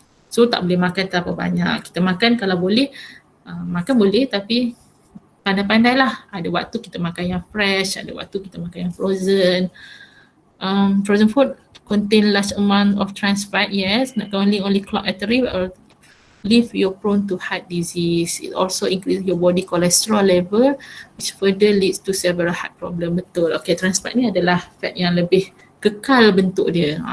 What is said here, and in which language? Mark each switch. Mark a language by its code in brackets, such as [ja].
[ms] So tak boleh makan terlalu banyak. Kita makan kalau boleh, makan boleh tapi pandai-pandailah. Ada waktu kita makan yang fresh, ada waktu kita makan yang frozen. [en] Frozen food contain large amount of trans fat, yes, not only clog artery but leave you prone to heart disease. It also increase your body cholesterol level which further leads to several heart problem. [ms] Betul. Okay, trans fat ni adalah fat yang lebih kekal bentuk dia.